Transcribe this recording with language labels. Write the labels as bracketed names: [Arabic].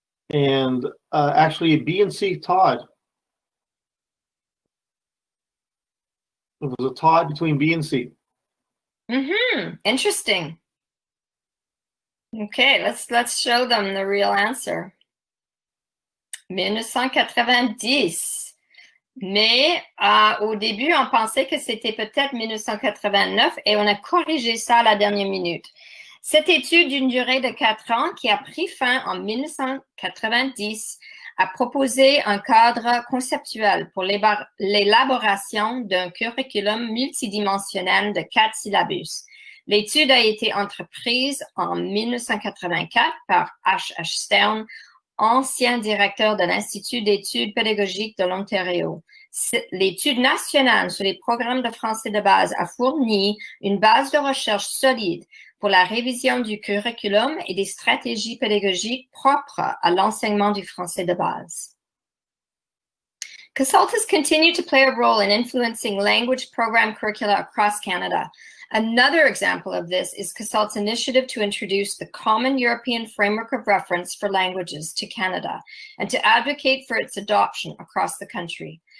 [English] And actually, B and C tied. It was a tie between B and C. Interesting. Okay, let's show them the real answer. 1990. [French] Mais au début, on pensait que c'était peut-être 1989 et on a corrigé ça à la dernière minute. Cette étude d'une durée de 4 ans qui a pris fin en 1990 a proposé un cadre conceptuel pour l'élaboration d'un curriculum multidimensionnel de 4 syllabus. L'étude a été entreprise en 1984 par H.H. Stern, ancien directeur de l'Institut d'études pédagogiques de l'Ontario. L'étude nationale sur les programmes de français de base a fourni une base de recherche solide pour la révision du curriculum et des stratégies pédagogiques propres à l'enseignement du français de base. [English] CASLT has continued to play a role in influencing language program curricula across Canada. Another example of this is CASLT's initiative to introduce the Common European Framework of Reference for Languages to Canada and to advocate for its adoption across the country.